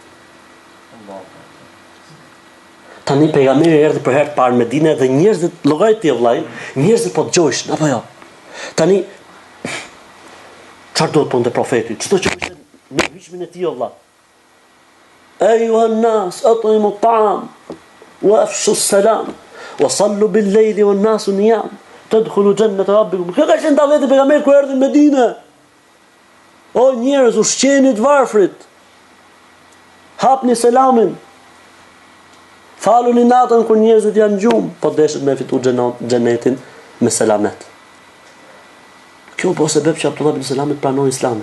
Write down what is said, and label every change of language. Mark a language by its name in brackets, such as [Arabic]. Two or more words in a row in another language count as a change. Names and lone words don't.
[Albanian] Tani pejgamberi erdhi për herë të parë në Medinë dhe njerëzit llogarit ti vllai, njerëzit po dëgjojshin apo jo. Tani çfarë do të ponte profeti? Çdo që ishte në hyjmin e tij vllai. [Arabic] أيها الناس أطعموا الطعام وأفشوا السلام وصلوا بالليل والناس نيام تدخلوا جنة ربكم. [Albanian] Kjo ka qenë daveti pejgamberit kur erdhi në Medinë. O njerëz, ushqeni të varfrit. Hapni selamin. Faluni natën kur njerëzit janë gjumë, po deshet me fitu xhenetin me selamet. Kjo po sebeb që Abdullah ibn Salami pranoi Islamin.